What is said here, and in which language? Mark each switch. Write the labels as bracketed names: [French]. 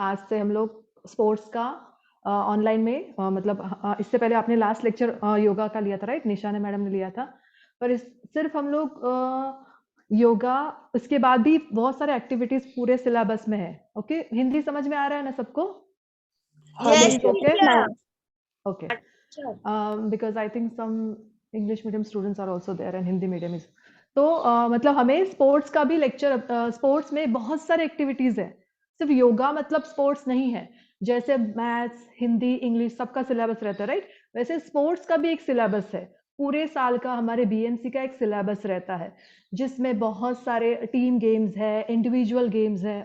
[Hindi] आज से हम लोग स्पोर्ट्स का ऑनलाइन में मतलब इससे पहले आपने लास्ट लेक्चर योगा का लिया था, राइट? निशाना मैडम ने लिया था। पर सिर्फ हम लोग योगा, इसके बाद भी बहुत सारे एक्टिविटीज पूरे सिलेबस में है। ओके, हिंदी समझ में आ रहा है ना सबको? [English] Yes, okay ma'am. Okay, because I think some English medium students are also there and Hindi medium is. [Hindi] तो मतलब हमें स्पोर्ट्स का भी लेक्चर, स्पोर्ट्स में बहुत सारे एक्टिविटीज है। सिर्फ योगा मतलब स्पोर्ट्स नहीं है। जैसे मैथ्स, हिंदी, इंग्लिश सबका सिलेबस रहता है, राइट? वैसे स्पोर्ट्स का भी एक सिलेबस है। पूरे साल का हमारे बीएमसी का एक सिलेबस रहता है, जिसमें बहुत सारे टीम गेम्स है, इंडिविजुअल गेम्स है।